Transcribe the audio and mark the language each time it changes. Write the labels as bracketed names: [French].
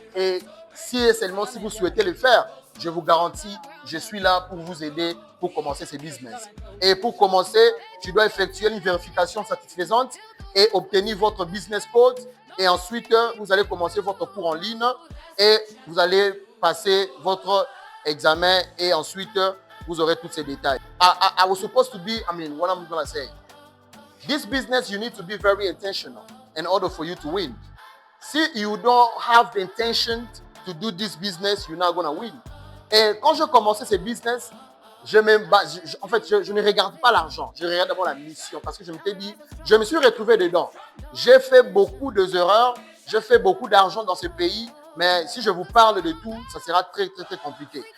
[French] Et si seulement si vous souhaitez le faire, je vous garantis, je suis là pour vous aider pour commencer ce business. Et pour commencer, tu dois effectuer une vérification satisfaisante et obtenir votre business code. Et ensuite, vous allez commencer votre cours en ligne et vous allez passer votre examen et ensuite, vous aurez tous ces détails. [English] I was supposed to be, what I'm going to say. This business, you need to be very intentional in order for you to win. Si you don't have the intention to do this business, you're not going to win. [French] Et quand je commençais ce business, je ne regarde pas l'argent. Je regarde d'abord la mission parce que je m'étais dit, je me suis retrouvé dedans. J'ai fait beaucoup d'erreurs, j'ai fait beaucoup d'argent dans ce pays, mais si je vous parle de tout, ça sera très, très, très compliqué.